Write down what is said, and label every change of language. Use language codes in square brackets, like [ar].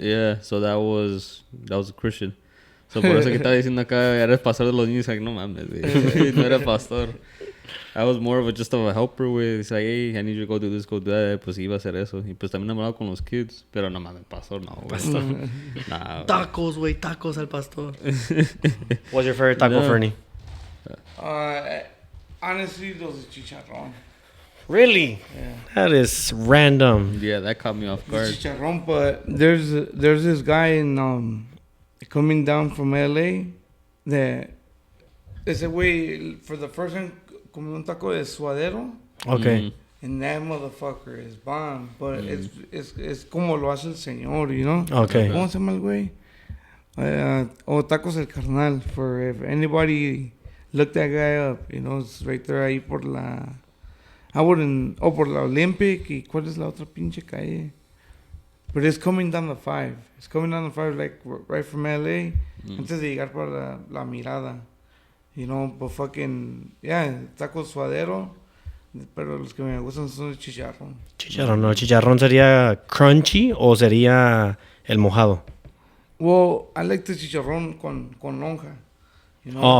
[en] Yeah, so that was a Christian. [es] So por eso que estaba diciendo acá, eres pastor de los niños, like, no mames, güey. No era pastor. [en] I was more of just a helper, güey. It's like, hey, I need you to go do this, go do that. [es] Pues iba a hacer eso. Y pues también hablaba con los kids. Pero no mames, pastor, no, güey. Pastor. Nah, Tacos, güey, tacos al pastor. [en] What's your favorite taco, Fernie? Honestly, those are chicharrón. Really? Yeah. That is random. yeah, that caught me off guard. Chicharrón, but there's this guy in coming down from LA that [es] ese güey [en] for the first time [es] comió un taco de suadero. [en] Okay. And that motherfucker is bomb, but it's [es] como lo hace el señor, [en] you know? Okay. [es] ¿Cómo se llama el güey? Tacos el carnal. [en] For if anybody look that guy up, you know, it's right there [es] ahí por la... [en] I wouldn't. Oh, [es] por la Olympic. ¿Y cuál es la otra pinche calle? [en] But it's coming down the 5. It's coming down the 5, like, right from LA. [es] Antes de llegar para la Mirada. [en] You know, but fucking... [es] Yeah, taco suadero. Pero los que me gustan son de chicharrón. Chicharrón, no. Chicharrón sería crunchy o sería el mojado. [en] Well, I like the chicharrón [es] con lonja. [en] You know?